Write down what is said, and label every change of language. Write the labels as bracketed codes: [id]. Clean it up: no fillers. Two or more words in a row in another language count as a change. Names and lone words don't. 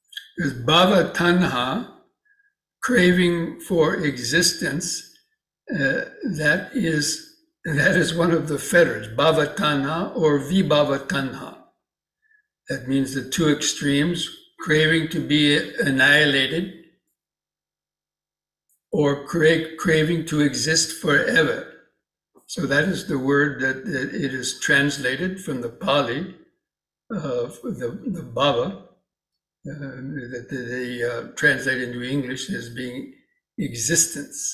[en] There's [pi] bhava tanha, [en] craving for existence. That is one of the fetters, [pi] bhava tanha or vibhava tanha. [en] That means the two extremes, craving to be annihilated or craving to exist forever. So that is the word that it is translated from the Pali, the bhava, that they translate into English as being existence.